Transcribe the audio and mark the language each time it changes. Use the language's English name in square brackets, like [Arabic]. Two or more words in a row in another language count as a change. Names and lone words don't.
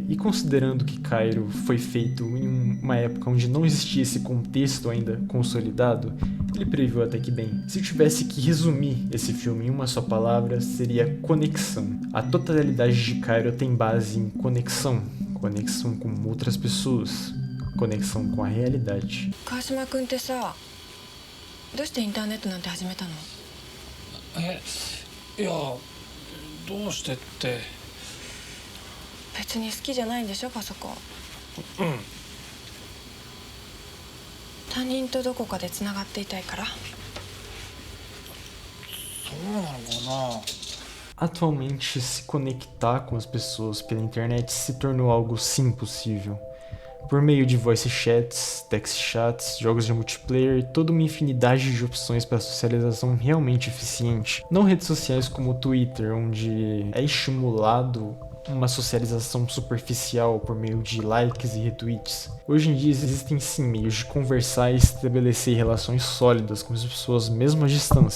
[Portuguese] E considerando que Kairo foi feito em uma época onde não existia esse contexto ainda consolidado, ele previu até que bem. Se eu tivesse que resumir esse filme em uma só palavra, seria conexão. A totalidade de Kairo tem base em conexão. Conexão com outras pessoas. Conexão com a realidade. [Japanese] どうしてインターネットなんて始めたの？いやどうしてって別に好きじゃないんでしょパソコン。他人とどこかでつながっていたいから。そうなのかな。 [Portuguese] Atualmente, se conectar com as pessoas pela internet se tornou algo sim possível. Por meio de [English] voice chats, text chats, [Portuguese] jogos de multiplayer e toda uma infinidade de opções para socialização realmente eficiente. Não redes sociais como o Twitter, onde é estimulado uma socialização superficial por meio de likes e retweets. Hoje em dia existem sim meios de conversar e estabelecer relações sólidas com as pessoas mesmo à distância.